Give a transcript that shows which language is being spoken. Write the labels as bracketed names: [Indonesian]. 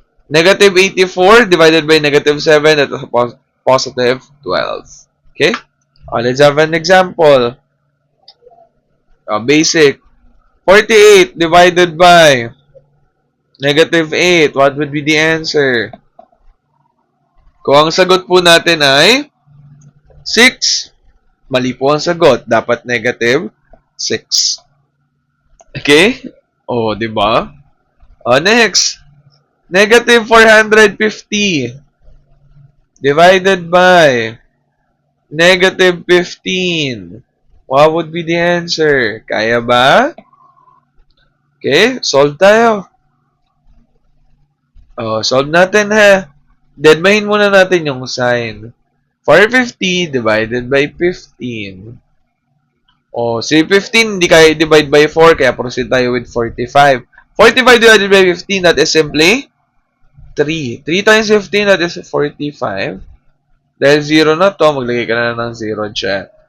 [English] Negative 84 divided by negative 7, that is positive 12. Okay? Let's have an example. Basic. 48 divided by negative 8. What would be the answer? [Filipino] Kung ang sagot po natin ay 6, mali po ang sagot. Dapat negative 6. Okay? Di ba? Next. [English] Negative 450 divided by negative 15. What would be the answer? [Filipino] Kaya ba? Okay, solve tayo. Solve natin ha. Deadmahin muna natin yung sign. 450 divided by 15. Si 15, hindi kaya divide by 4, kaya proceed tayo with 45. [English] 45 divided by 15, that is simply 3. 3 times 15, that is 45. [Filipino] Dahil 0 na to, maglagay ka na ng 0 dyan.